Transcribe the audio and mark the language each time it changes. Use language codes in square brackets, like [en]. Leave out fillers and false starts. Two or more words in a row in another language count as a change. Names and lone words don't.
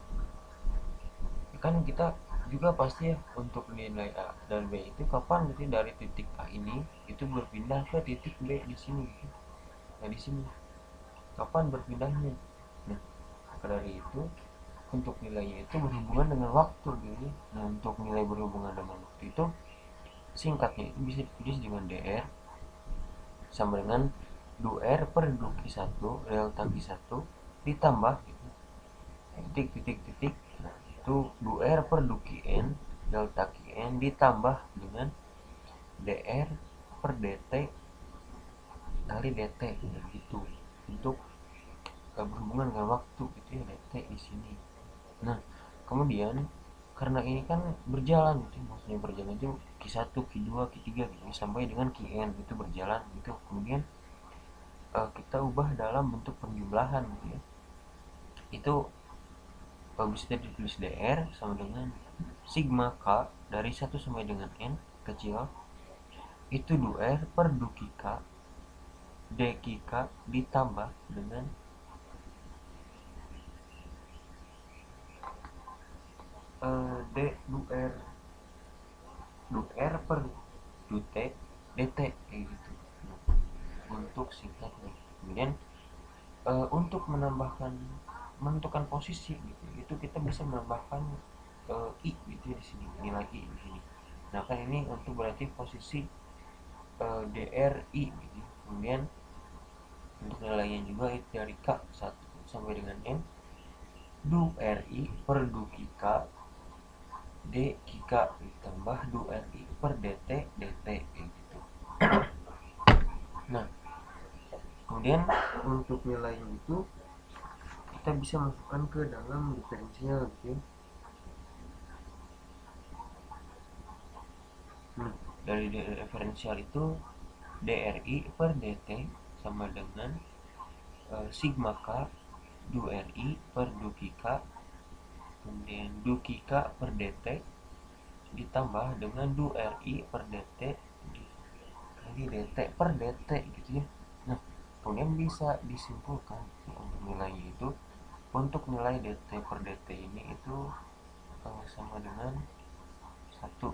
[id] Kan kita juga pasti ya untuk nilai A dan B itu kapan gitu dari titik A ini itu berpindah ke titik B di sini gitu. Nah di sini kapan berpindahnya. Nah maka dari itu untuk nilainya itu berhubungan dengan waktu gitu. Nah untuk nilai berhubungan dengan waktu itu singkatnya itu bisa ditulis dengan dr sama dengan du-r per du-q1 delta q1 ditambah gitu, titik titik titik. Nah itu du-r per du-qn delta qn ditambah dengan dr per dt kali dt gitu untuk berhubungan dengan waktu gitu ya, dt di sini. Nah kemudian karena ini kan berjalan gitu, maksudnya berjalan itu Q1, Q2, Q3 gitu, sampai dengan Qn itu berjalan gitu. Kemudian kita ubah dalam bentuk penjumlahan gitu ya. Itu bisa ditulis dr sama dengan sigma k dari 1 sampai dengan n kecil itu du-r per du-q dq ditambah dengan d du-r per du-t dt kayak gitu. Nah, untuk singkatnya kemudian untuk menentukan posisi gitu itu kita bisa menambahkan i gitu ya di sini, nilai i di sini. Nah kan ini untuk berarti posisi DRI gitu. Kemudian untuk nilainya juga itu dari K1 sampai dengan N du RI per du K D K ditambah du RI per DT DT kayak gitu. Nah kemudian untuk nilainya itu kita bisa masukkan ke dalam diferensial gitu ya. Nah dari diferensial itu DRI per DT sama dengan sigma K du RI per du K kemudian du K per DT ditambah dengan du RI per DT dikali DT per DT gitu ya. Nah kemudian bisa disimpulkan untuk nilainya itu untuk nilai DT per DT ini itu sama dengan 1.